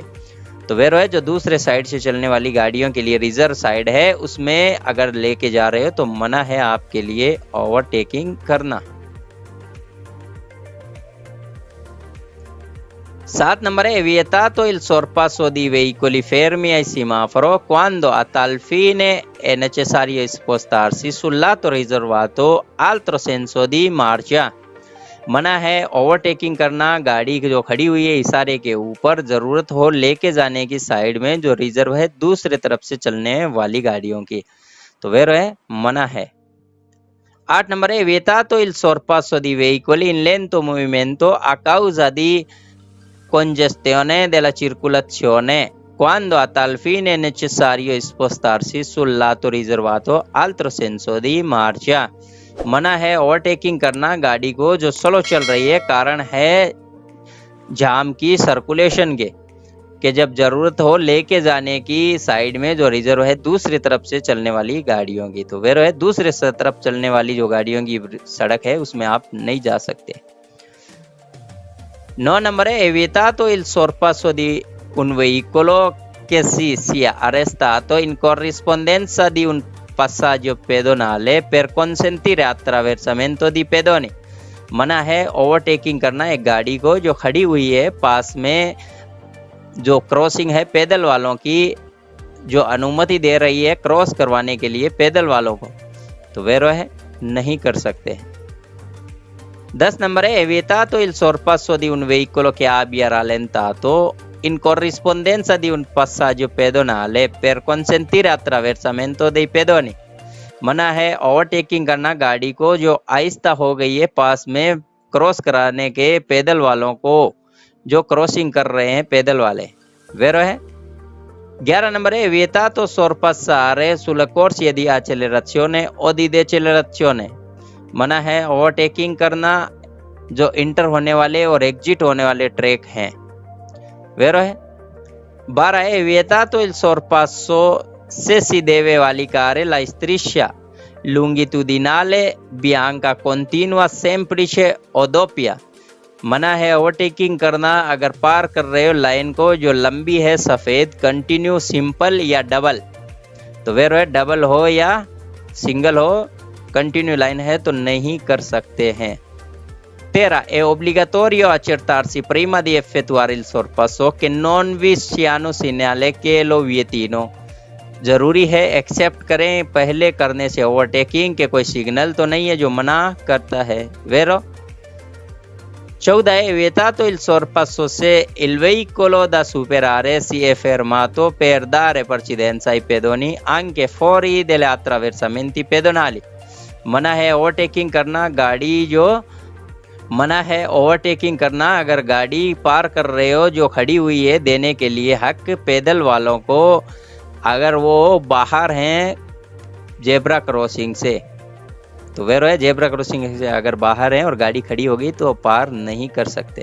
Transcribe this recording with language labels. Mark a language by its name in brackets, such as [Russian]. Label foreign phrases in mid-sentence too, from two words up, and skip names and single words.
[Hindi] तो वेरो है जो दूसरे साइड से चलने वाली गाड़ियों के लिए [English] reserve side [Hindi] है उसमें अगर लेके जा रहे हो तो मना है आपके लिए ओवरटेकिंग करना। 7 नंबर है [Italian] vietato il sorpasso di veicoli fermi ai semaforo quando a tal fine è necessario spostarsi sul lato riservato altro senso di marcia। [Hindi] मना है ओवरटेकिंग करना गाड़ी जो खड़ी हुई है इशारे के ऊपर जरूरत हो लेके जाने की साइड में जो रिजर्व है दूसरे तरफ से चलने वाली गाड़ियों की। तो वेरो है मना है। 8 नंबर है [Italian] vietato il sorpasso di veicoli in lento movimento a causa di congestione della circolazione quando a tal fine è necessario spostarsi sul lato riservato altro senso di marcia। [Hindi] मना है ओवरटेकिंग करना गाड़ी को जो स्लो चल रही है कारण है जाम की सर्कुलेशन के जब जरूरत हो लेके जाने की साइड में जो रिजर्व है दूसरी तरफ से चलने वाली गाड़ियों की। तो वेरो है दूसरे तरफ चलने वाली जो गाड़ियों की सड़क है उसमें आप नहीं जा सकते। 9 नंबर है [Italian] vietato il sorpasso di un veicolo che si sia arrestato in corrispondenza di un passaggio pedonale per consentire attraversamento di pedoni। [Hindi] मना है ओवरटेकिंग करना एक गाड़ी को जो खड़ी हुई है पास में जो क्रॉसिंग है पैदल वालों की जो अनुमति दे रही है क्रॉस करवाने के लिए पैदल वालों को। तो वेरो है नहीं कर सकते। 10 नंबर है [Italian] vietato il sorpasso di un veicolo che abbia rallentato in corrispondenza di un passaggio pedonale per consentire attraversamento dei pedoni। [Hindi] मना है ओवरटेकिंग करना गाड़ी को जो आहिस्ता हो गई है पास में क्रॉस कराने के पैदल वालों को जो क्रॉसिंग कर रहे हैं पैदल वाले। वेरो है 11 नंबर है [Italian] vietato sorpassare sulle corsie di accelerazione o di decelerazione। [Hindi] मना है ओवरटेकिंग करना जो इंटर होने वाले और एग्जिट होने वाले ट्रैक हैं। वेरो है 12 है [Italian] vietato il sorpasso se si deve valicare la striscia longitudinale bianca continua semplice o doppia। [Hindi] मना है ओवरटेकिंग करना अगर पार कर रहे हो लाइन को जो लंबी है सफ़ेद [English] continue simple [Hindi] या डबल। तो वेरो है डबल हो या सिंगल हो कंटिन्यू लाइन है तो नहीं कर सकते हैं। [Italian] 13 è obbligatorio accertarsi prima di effettuare il sorpasso che non vi siano segnali che lo vietino। [Hindi] जरूरी है एक्सेप्ट करें पहले करने से ओवरटेकिंग के कोई सिग्नल तो नहीं है जो मना करता है। [Italian] वेरो 14 è vietato il sorpasso se il veicolo da superare si è fermato per dare precedenza ai pedoni anche fuori degli attraversamenti pedonali। [Hindi] मना है ओवरटेकिंग करना गाड़ी जो मना है ओवरटेकिंग करना अगर गाड़ी पार कर रहे हो जो खड़ी हुई है देने के लिए हक पैदल वालों को अगर वो बाहर हैं [English] zebra crossing [Hindi] से। तो वेरो है [English] zebra crossing [Hindi] से अगर बाहर हैं और गाड़ी खड़ी होगी तो पार नहीं कर सकते।